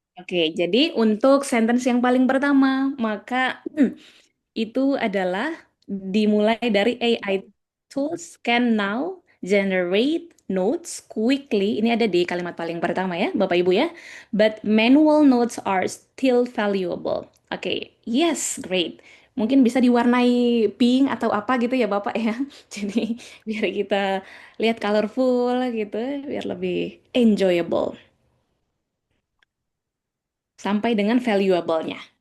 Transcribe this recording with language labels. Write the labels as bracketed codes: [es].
[id] Oke, jadi untuk sentence yang paling pertama, maka itu adalah dimulai dari [en] AI tools can now generate notes quickly. [id] Ini ada di kalimat paling pertama ya, Bapak Ibu ya. [en] But manual notes are still valuable. Oke, yes, great. [id] Mungkin bisa diwarnai pink atau apa gitu ya Bapak ya. Jadi biar kita lihat colorful gitu, biar lebih enjoyable. Sampai dengan valuable-nya.